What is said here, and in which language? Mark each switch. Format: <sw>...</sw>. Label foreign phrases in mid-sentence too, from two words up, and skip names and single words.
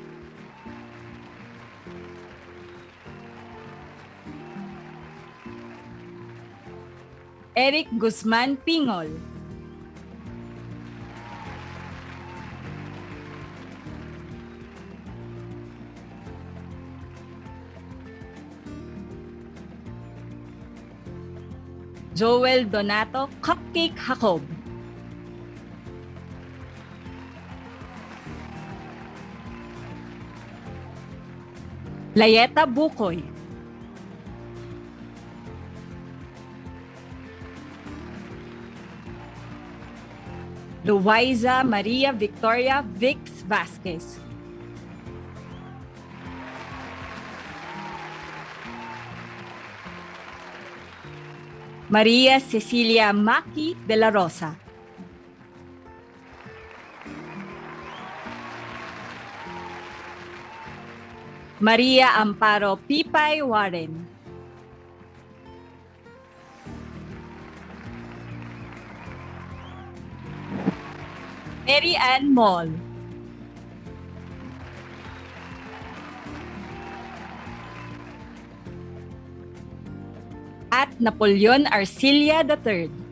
<tl>Eric Guzman Pingol. Joel Donato Cupcake Jacob. Layeta Bukoy. Luiza Maria Victoria Vix Vasquez. Maria Cecilia Maki de la Rosa. Maria Amparo Pipay Warren. Mary Ann Moll. At Napoleon Arcilia III.</tl>